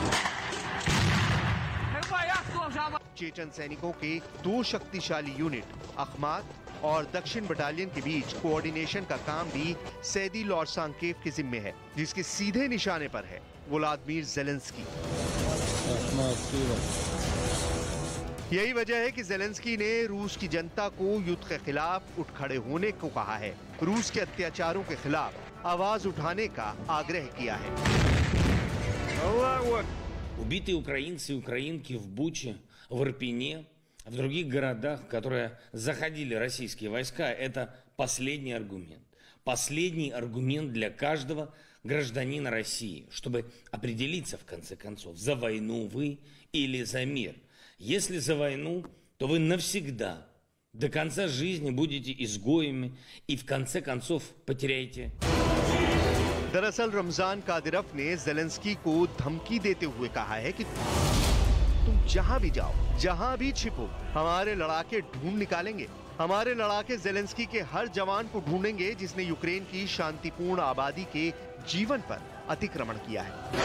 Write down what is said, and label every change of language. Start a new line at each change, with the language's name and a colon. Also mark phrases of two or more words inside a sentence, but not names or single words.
Hindi: चेचन सैनिकों के 2 शक्तिशाली यूनिट अखमात और दक्षिण बटालियन के बीच कोऑर्डिनेशन का काम भी सैदी लोरसांकेव के जिम्मे है, जिसके सीधे निशाने पर है व्लादिमीर ज़ेलेंस्की। यही वजह है कि ज़ेलेंस्की ने रूस की जनता को युद्ध के खिलाफ उठ खड़े होने को कहा है, रूस के अत्याचारों के खिलाफ आवाज उठाने का आग्रह किया है।
Russian: Убитые украинцы и украинки в Буче, в Ирпене, в других городах, в которые заходили российские войска, это последний аргумент. Последний аргумент для каждого гражданина России, чтобы определиться в конце концов, за войну вы или за мир. Если за войну, то вы навсегда, до конца жизни будете изгоями и в конце концов потеряете.
Hindi: दरअसल रमजान कादिरव ने ज़ेलेंस्की को धमकी देते हुए कहा है कि तुम जहां भी जाओ, जहां भी छिपो, हमारे लड़ाके ढूंढ निकालेंगे। हमारे लड़ाके ज़ेलेंस्की के हर जवान को ढूंढेंगे जिसने यूक्रेन की शांतिपूर्ण आबादी के जीवन पर अतिक्रमण किया है।